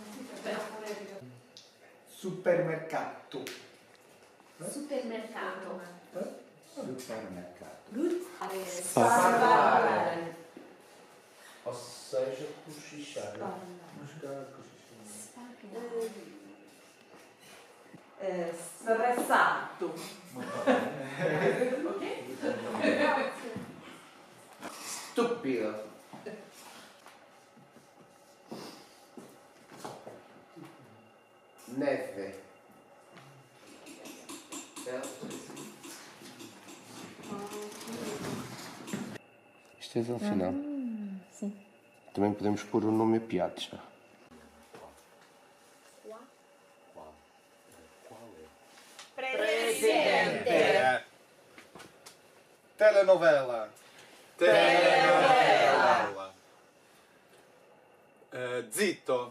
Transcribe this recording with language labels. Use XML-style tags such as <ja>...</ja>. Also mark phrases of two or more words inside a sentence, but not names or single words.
<it>Supermercato. Supermercato. Supermercato.</it> <en>Good.</en> <it>Sparare.</it> <pt>Ou seja, cochichar.</pt> <it>Stressato. Stupido. Neve.</it> <pt>Isto é ao final. Sim. Também podemos pôr o nome Piazza.</pt> <it>Presidente. Telenovela. Telenovela. Zitto.</it>